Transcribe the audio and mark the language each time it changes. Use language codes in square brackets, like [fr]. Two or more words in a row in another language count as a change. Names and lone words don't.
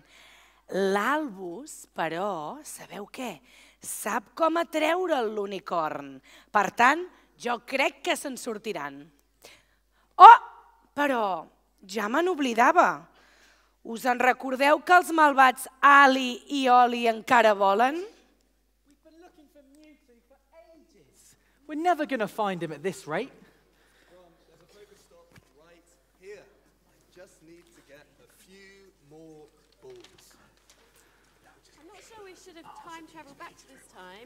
[ca] L'Albus, però, sabeu què? Sap com atreure l'unicorn. Per tant, jo crec que se'n sortiran. Oh, però ja me n'oblidava. Us en recordeu que els malvats Ali i Oli encara volen? [en] We're never going to find him at this rate. There's a Pokestop right here. I just need to get a few more balls. I'm not sure we should have time traveled back to this time.